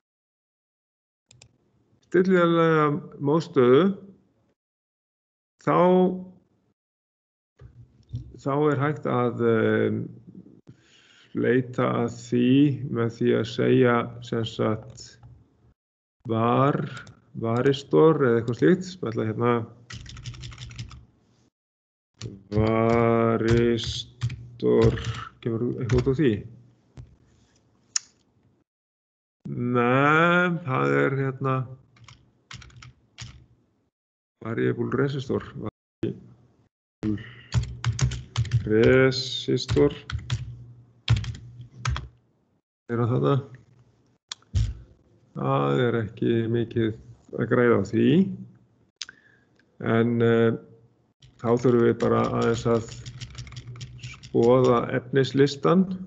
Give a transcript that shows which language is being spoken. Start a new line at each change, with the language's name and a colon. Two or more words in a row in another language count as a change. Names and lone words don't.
Icelandic: Stillanlega mótstöðu, þá er hægt að leita að því með því að segja sem sagt varistor eða eitthvað slíkt. Smella hérna varistor, kemur eitthvað út á því? Nei, það er hérna
English: variable resistor.
Icelandic: Resistor. Er það? Það er ekki mikið að græða á því. En þá þurfum við bara aðeins að skoða efnislistan.